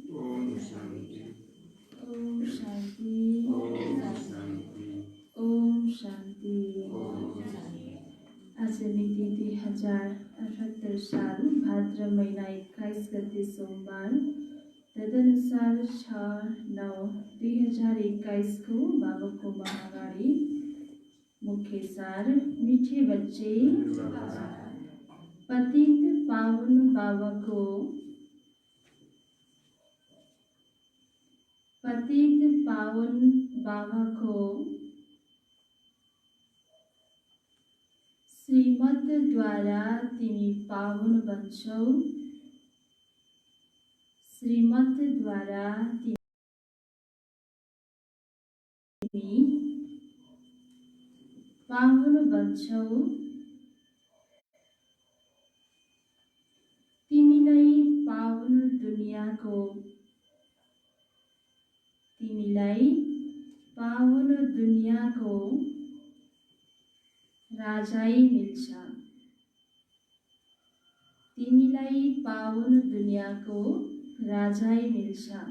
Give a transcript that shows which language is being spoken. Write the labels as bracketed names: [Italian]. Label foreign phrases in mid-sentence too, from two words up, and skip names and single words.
[Hindi] ओम शांति, ओम शांति, ओम शांति, ओम शांति। ओम शांति। [Nepali] आज मिति 2078 साल भाद्र महीना 21 गते सोमबार, तदनुसार 6/9/2021 को बाबाको महावाणी। [Hindi] मुख्य सार, मीठे बच्चे, पतित पावन बाबा को पतित पावन बाबा को [Nepali] श्रीमत द्वारा तिमी पावन बन्छौ, श्रीमत द्वारा तिमी पावन बन्छौ, तिमीलाई पावन दुनियाँको तिमीलाई पावन दुनियाँको राजाई मिल्छ, तिमीलाई पावन दुनियाँको राजाई मिल्छ।